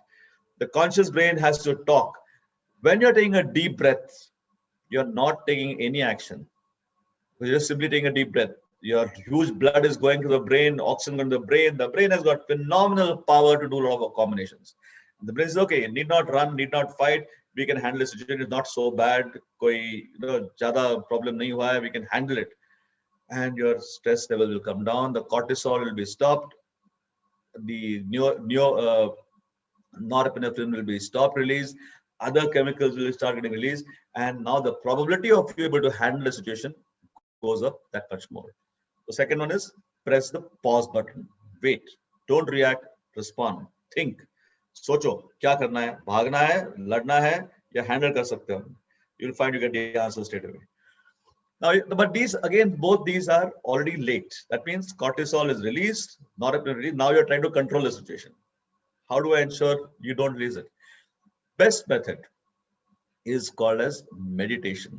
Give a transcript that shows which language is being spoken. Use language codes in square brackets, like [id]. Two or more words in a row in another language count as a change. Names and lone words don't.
[en] The conscious brain has to talk. When you're taking a deep breath, you're not taking any action. You're just simply taking a deep breath. Your huge blood is going to the brain, oxygen going to the brain. The brain has got phenomenal power to do a lot of combinations. The brain is okay, need not run, need not fight. We can handle the situation. It's not so bad. [hi] कोई, ज़्यादा problem नहीं हुआ है. [en] We can handle it. And your stress level will come down. The cortisol will be stopped. The norepinephrine will be stopped release. Other chemicals will start getting released. And now the probability of you able to handle the situation goes up that much more. The second one is press the pause button. Wait, don't react, respond. Think. [hi] सोचो क्या करना है, भागना है, लड़ना है या हैंडल कर सकते हो. [en] You'll find you get the answer straight away. Now, but these again, both these are already late. That means cortisol is released, norepinephrine. Now you're trying to control the situation. How do I ensure you don't release it? Best method is called as meditation.